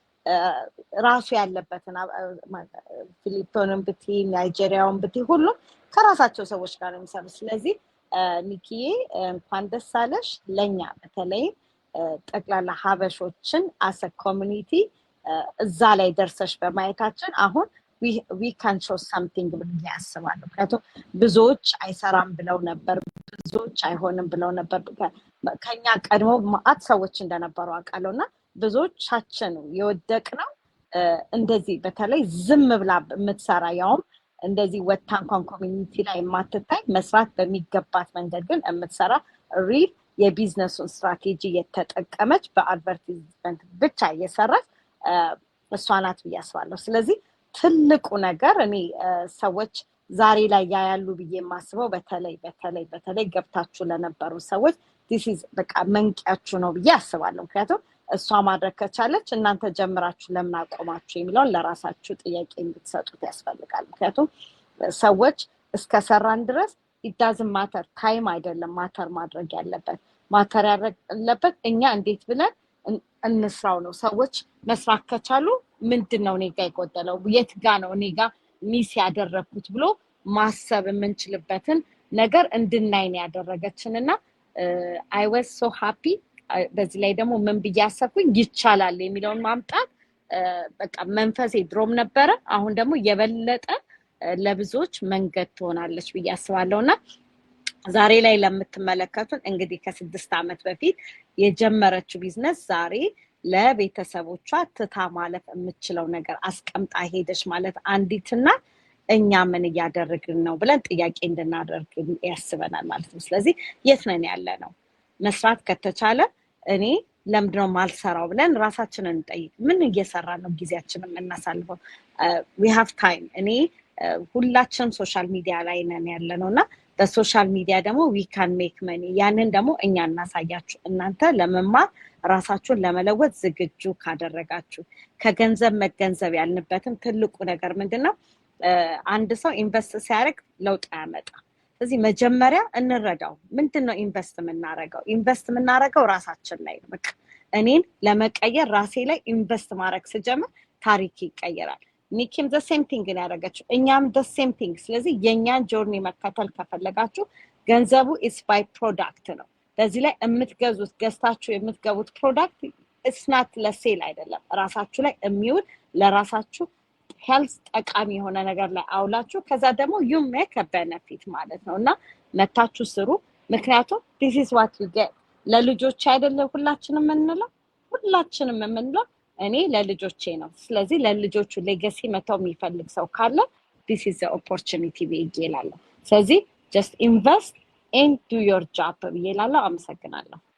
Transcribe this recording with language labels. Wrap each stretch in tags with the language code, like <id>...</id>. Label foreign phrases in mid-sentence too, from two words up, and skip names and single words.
<am>ራሱ ያለበትን ፊሊፒንም ብቲ ናይጄሪያውን ብቲ ሁሉም ከራሳቸው ሰዎች ጋር የሚሰሩ። ስለዚህ ኒኪዬ እንኳን ደስ አለሽ። ለኛ በተለይ ጠቅላላ ሀበሾችን አሰ ኮሚኒቲ እዛ ላይ ደርሰሽ በማየታችን አሁን</am> <en>we can show something</en> <am>ብዬ አስባለሁ። ምክንያቱም ብዙዎች አይሰራም ብለው ነበር፣ ብዙዎች አይሆንም ብለው ነበር። ከኛ ቀድሞ ማአት ሰዎች እንደነበሩ አውቃለሁና ብዙዎቻችን የወደቅነው እንደዚህ በተለይ ዝም ብላ የምትሰራ ያውም እንደዚህ ወጣ እንኳን ኮሚኒቲ ላይ የማትታይ መስራት በሚገባት መንገድ ግን የምትሰራ ሪል የቢዝነሱን ስትራቴጂ የተጠቀመች በአድቨርታይዝመንት ብቻ እየሰራች እሷ ናት ብዬ አስባለሁ። ስለዚህ ትልቁ ነገር እኔ ሰዎች ዛሬ ላይ ያያሉ ብዬ የማስበው በተለይ ገብታችሁ ለነበሩ ሰዎች this is በቃ መንቂያችሁ ነው ብዬ አስባለሁ። ምክንያቱም እሷ ማድረግ ከቻለች እናንተ ጀምራችሁ ለምን አቆማችሁ የሚለውን ለራሳችሁ ጥያቄ እንድትሰጡት ያስፈልጋል። ምክንያቱም ሰዎች እስከሰራን ድረስ</am> <en>it doesn't matter</en> <am>ታይም አይደለም ማተር ማድረግ ያለበት ማተር ያለበት እኛ እንዴት ብለን እንስራው ነው። ሰዎች መስራት ከቻሉ ምንድነው እኔ ጋር ይቆጠለው የት ጋር ነው እኔ ጋር ሚስ ያደረኩት ብሎ ማሰብ የምንችልበትን ነገር እንድናይ ነው ያደረገችንና</am> <en>I was so happy።</en> <am>በዚህ ላይ ደግሞ ምን ብያሰብኩኝ ይቻላል የሚለውን ማምጣት በቃ መንፈሴ ድሮም ነበረ። አሁን ደግሞ የበለጠ ለብዙዎች መንገድ ትሆናለች ብዬ አስባለሁና ዛሬ ላይ ለምትመለከቱን እንግዲህ ከ6 አመት በፊት የጀመረችው ቢዝነስ ዛሬ ለቤተሰቦቿ ትታ ማለፍ የምትችለው ነገር አስቀምጣ ሄደች ማለት አንዲትና እኛ ምን ያደርግን ነው ብለን ጥያቄ እንድናደርግ ያስበናል ማለት ነው። ስለዚህ የት ነን ያለነው? መስራት ከተቻለ እኔ ለምንድነው ማልሰራው ብለን ራሳችንን እንጠይቅ። ምን እየሰራን ነው ጊዜያችንን እናሳልፈው?</am> <en>we have time።</en> <am>እኔ ሁላችንም</am> <en>social media</en> <am>ላይ ነን ያለነውና በሶሻል ሚዲያ ደግሞ</am> <en>we can make money።</en> <am>ያንን ደግሞ እኛ እናሳያችሁ። እናንተ ለመማር ራሳችሁን ለመለወጥ ዝግጁ ካደረጋችሁ ከገንዘብ መገንዘብ ያልንበትም ትልቁ ነገር ምንድነው? አንድ ሰው ኢንቨስት ሲያደርግ ለውጥ ያመጣ። ስለዚህ መጀመሪያ እንረዳው። ምንድነው ኢንቨስት የምናረጋው? ኢንቨስት የምናረጋው ራሳችን ላይ ነው። በቃ እኔን ለመቀየር ራሴ ላይ ኢንቨስት ማድረግ ስጀምር ታሪክ ይቀየራል። ኒኪም</am> <en>the same thing</en> <am>ያደረገችው እኛም</am> <en>the same thing።</en> <am>ስለዚህ የኛን ጆርኒ መከተል ከፈለጋችሁ ገንዘቡ</am> <en>is by product</en> <am>ነው። በዚህ ላይ የምትገዙት ገዝታችሁ የምትገቡት ፕሮዳክት</am> <en>it's not</en> <am>ለሴል አይደለም ራሳችሁ ላይ የሚውል ለራሳችሁ ሄልዝ ጠቃሚ የሆነ ነገር ላይ አውላችሁ ከዛ ደግሞ</am> <en>you make a benefit</en> <am>ማለት ነውና መታችሁ ስሩ ምክንያቱም</am> <en>this is what you get</en> <am>ለልጆች አይደለም ሁላችንም የምንለው እኔ ለልጆቼ ነው ስለዚህ ለልጆቹ ሌጋሲ መተው የሚፈልግ ሰው ካለ</am> <en>this is the opportunity</en> <am>ብዬላለሁ ስለዚህ</am> <en>just invest and do your job</en> <am>ብዬላለሁ አመሰግናለሁ</am>